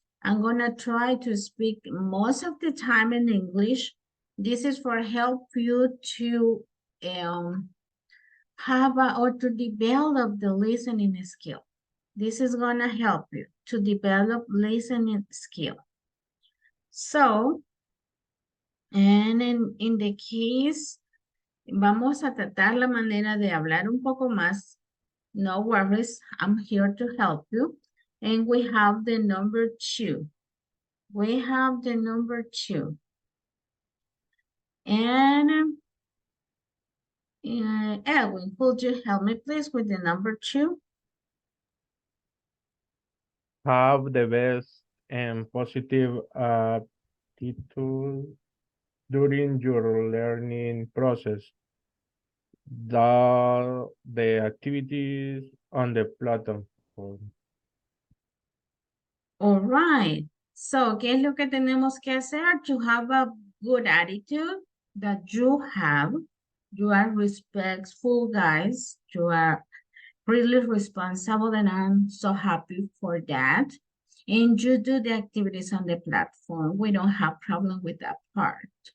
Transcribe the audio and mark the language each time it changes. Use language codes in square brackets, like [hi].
[en] I'm going to try to speak most of the time in English. This is for help you to have or to develop the listening skill. This is going to help you to develop listening skill. So, and in the case, [es] vamos a tratar la manera de hablar un poco más. [en] No worries, I'm here to help you. And we have the number 2. We have the number 2. And Edwin, could you help me please with the number 2? Have the best and positive attitude during your learning process. The activities on the platform. All right. [es] So, ¿qué es lo que tenemos que hacer? [en] To have a good attitude that you have. You are respectful, guys. You are really responsible, and I'm so happy for that. And you do the activities on the platform. We don't have problem with that part.